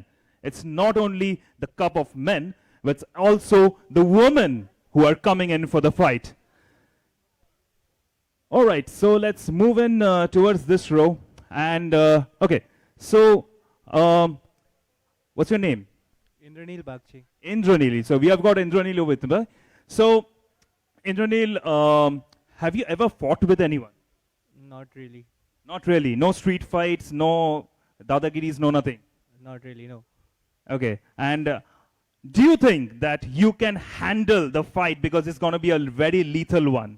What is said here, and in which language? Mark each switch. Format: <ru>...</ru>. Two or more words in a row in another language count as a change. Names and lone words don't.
<en>It's not only the cup of men, but it's also the women who are coming in for the fight. All right, so let's move in towards this row. And, okay, so what's your name? Indranil Bagchi. Indranil. So we have got Indranil with me. So, Indranil, have you ever fought with anyone? Not really. Not really. No street fights, no dadagiris, no nothing. Not really, no. Okay, and do you think that you can handle the fight because it's going to be a very lethal one?</en>